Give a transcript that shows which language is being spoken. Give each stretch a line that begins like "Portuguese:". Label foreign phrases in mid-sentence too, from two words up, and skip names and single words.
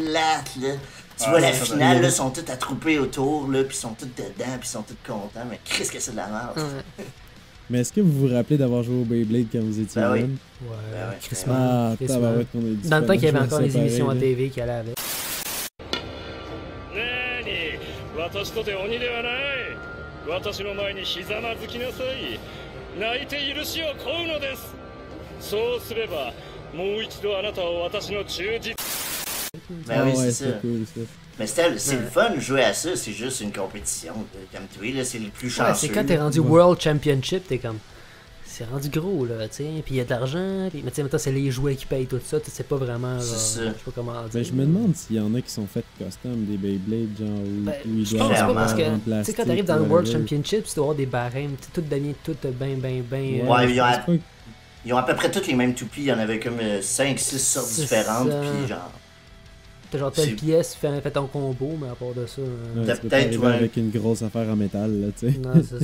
French: plate, là. Tu Ah, vois, la ça, ça finale, doit- là, sont tous attroupés autour, là, puis sont tous dedans, puis sont tous contents, mais qu'est-ce que c'est de la merde. Mais est-ce que vous vous rappelez d'avoir joué au Beyblade quand vous étiez Ben oui. jeune? Ouais, Ben ouais, crissement. Ah, Crissement. tabarouette qu'on a dit. Dans le temps qu'il y avait Je encore sais les émissions à pareil, TV qui allaient avec.
Japanese: 私とて鬼ではない私の前にひざまずきなさい泣いて許しを請うのですそうすればもう一度あなたを私の忠実
French: Ben Ah oui, ouais, c'est ça. cool, ça. Mais c'est le fun de jouer à ça, c'est juste une compétition. Comme tu vois, là, c'est le plus chanceux. Ouais, c'est quand t'es rendu
English: World Championship,
French: t'es comme. C'est rendu gros, là, tu sais. Puis il y a de l'argent. Puis, mais tu sais, maintenant, c'est les jouets qui payent tout ça. C'est pas vraiment. C'est genre, ça. je sais pas comment dire. Ben, je me demande s'il y en a qui sont faits custom des Beyblades, genre, où, Ben, où ils je doivent pense pas Clairement. parce que. en Tu sais, plastique quand t'arrives dans le ou World whatever. Championship, tu dois avoir des barèmes. Tout donné, tout ben. Ouais, je pense pas que- ils ont à peu près toutes les mêmes toupies. Il y en avait comme 5-6 sortes C'est différentes. ça. Puis genre. T'as genre telle C'est- pièce, fais ton combo, mais à part de ça. Ouais, T'as tu peux peut-être, pas arriver ouais. avec une grosse affaire en métal, là, tu sais. Non, c'est ça.